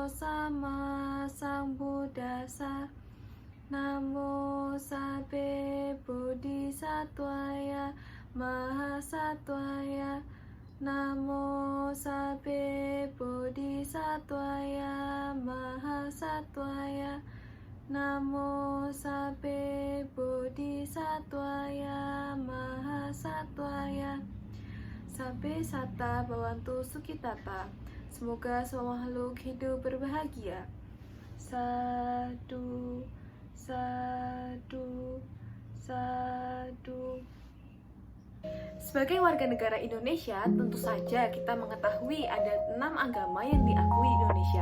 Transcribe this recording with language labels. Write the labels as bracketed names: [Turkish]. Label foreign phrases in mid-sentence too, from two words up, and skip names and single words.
[Pali] Sama Sambuddhassa, Namo Sabbe Bodhisattvaya Mahasattvaya, Namo Sabbe Bodhisattvaya Mahasattvaya, Namo Sabbe Bodhisattvaya Mahasattvaya. Sabbe Satta Bhavantu Sukhitata. [Indonesian] Semoga semua makhluk hidup berbahagia. [Pali] Sadu, sadu, sadu. [Indonesian] Sebagai warga negara Indonesia, tentu saja kita mengetahui ada 6 agama yang diakui Indonesia.